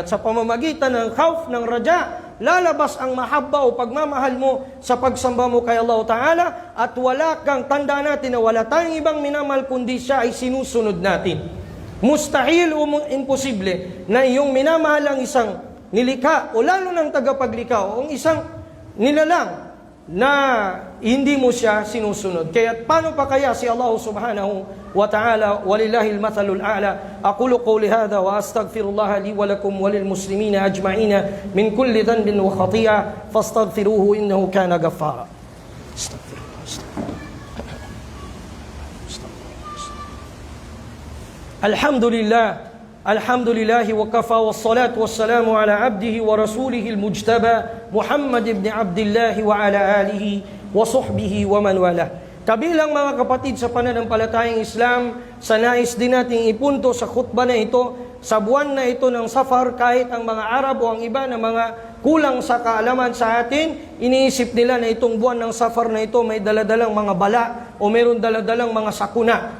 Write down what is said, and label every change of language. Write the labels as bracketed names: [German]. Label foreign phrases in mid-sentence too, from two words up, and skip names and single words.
[Filipino] At sa pamamagitan ng khawf, ng raja, lalabas ang mahabba o pagmamahal mo sa pagsamba mo kay Allah Ta'ala, at wala kang, tanda natin na wala tayong ibang minamahal kundi siya ay sinusunod natin. Mustahil o imposible na iyong minamahal ang isang nilikha o lalo ng tagapaglikha o ang isang nilalang na hindi mo siya sinusunod. Kaya paano pa kaya si Allah [Arabic] سبحانه وتعالى, ولله المثل الأعلى. أقول قولي هذا وأستغفر الله لي ولكم وللمسلمين أجمعين من كل ذنب وخطيئة فاستغفروه إنه كان غفارا. الحمد لله الحمد لله وكفى والصلاة والسلام على عبده ورسوله المجتبى محمد بن عبد الله وعلى آله وصحبه ومن والى. [Filipino] Kabilang mga kapatid sa pananampalatayang Islam, sa nais din nating ipunto sa khutbah na ito, sa buwan na ito ng Safar, kahit ang mga Arab o ang iba na mga kulang sa kaalaman sa atin, iniisip nila na itong buwan ng Safar na ito may daladalang mga bala o meron daladalang mga sakuna.